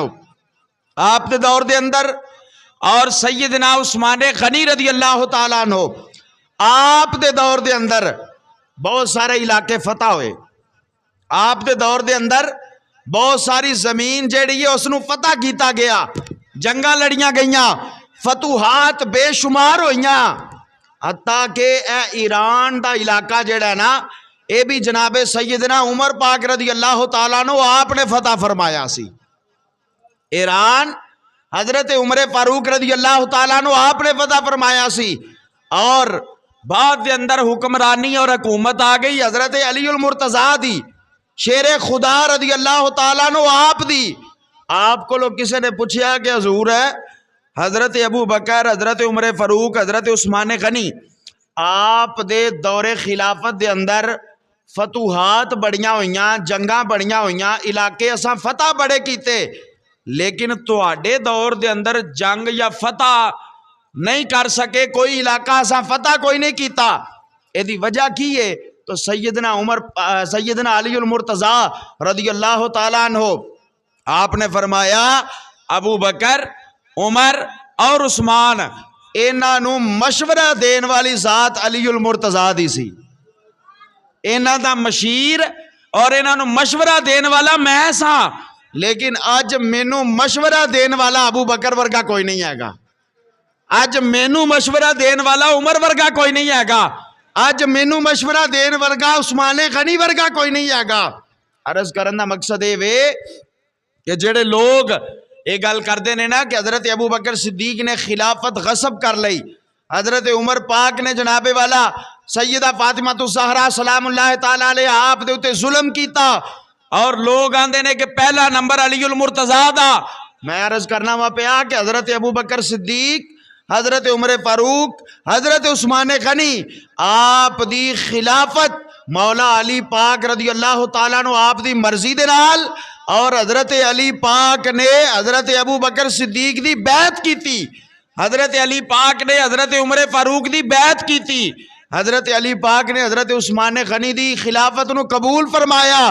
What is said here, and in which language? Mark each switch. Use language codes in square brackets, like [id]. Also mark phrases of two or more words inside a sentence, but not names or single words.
[pa] آپ دے دور دے اندر اور سیدنا عثمان غنی رضی اللہ تعالیٰ عنہ آپ دے دور دے اندر بہت سارے علاقے فتح ہوئے، آپ دے دور دے اندر بہت ساری زمین جیڑی ہے اس نو فتح کیتا گیا، جنگاں لڑیاں گئیاں، فتوحات بے شمار ہوئیاں، حتیٰ کہ اے ایران دا علاقہ جیڑا ہے نا اے بھی جناب سیدنا عمر پاک [ar] رضی اللہ تعالیٰ عنہ [pa] آپ نے فتح فرمایا سی۔ ایران حضرت عمر فاروق [ar] رضی اللہ تعالیٰ عنہ [pa] آپ نے فتح فرمایا سی، اور بعد دے اندر حکمرانی اور حکومت آ گئی حضرت علی المرتضیٰ دی، شیر خدا [ar] رضی اللہ تعالیٰ عنہ [pa] آپ دی۔ آپ کو لوگ کسی نے پوچھیا کہ حضور ہے حضرت ابو بکر، حضرت عمر فاروق، حضرت عثمان غنی آپ دے دور خلافت دے اندر فتوحات بڑیاں ہوئیاں، جنگاں بڑیاں ہوئیاں، علاقے اساں فتح بڑے کیتے، لیکن تواڈے دور دے اندر جنگ یا فتح نہیں کر سکے، کوئی علاقہ اساں فتح کوئی نہیں کیتا، اے دی وجہ کی ہے؟ تو سیدنا علی المرتضیٰ [ar] رضی اللہ تعالیٰ عنہ [pa] آپ نے فرمایا ابو بکر، عمر اور عثمان انہاں نو مشورہ دین والی ذات علی المرتضیٰ دی سی، انہاں دا مشیر اور انہاں نو مشورہ دین والا میں سا، لیکن آج مینو مشورہ دین والا ابو بکر ورگا کوئی نہیں ہے گا، آج مینو مشورہ دین والا عمر ورگا کوئی نہیں ہے گا، آج مینو مشورہ دین ورگا عثمان غنی ورگا کوئی نہیں ہے گا۔ عرض کرن دا مقصد اے وے کہ جڑے لوگ یہ گل کردے نے نا کہ حضرت ابو بکر صدیق نے خلافت غصب کر لئی، حضرت عمر پاک نے جناب والا سیدہ فاطمہ الزہرا [ar] سلام اللہ تعالیٰ علیہ [pa] آپ دے اتے ظلم کیتا، اور لوگ آندے نے کہ پہلا نمبر علی المرتضیٰ دا۔ میں عرض کرنا وہاں پہ کہ حضرت ابو بکر صدیق، حضرت عمر فاروق، حضرت عثمان غنی آپ دی خلافت مولا علی پاک [ar] رضی اللہ تعالیٰ عنہ [pa] آپ دی مرضی دے نال، اور حضرت علی پاک نے حضرت ابو بکر صدیق دی بیعت کیتی، حضرت علی پاک نے حضرت عمر فاروق دی بیعت کیتی، حضرت علی پاک نے حضرت عثمان غنی دی خلافت نو قبول فرمایا۔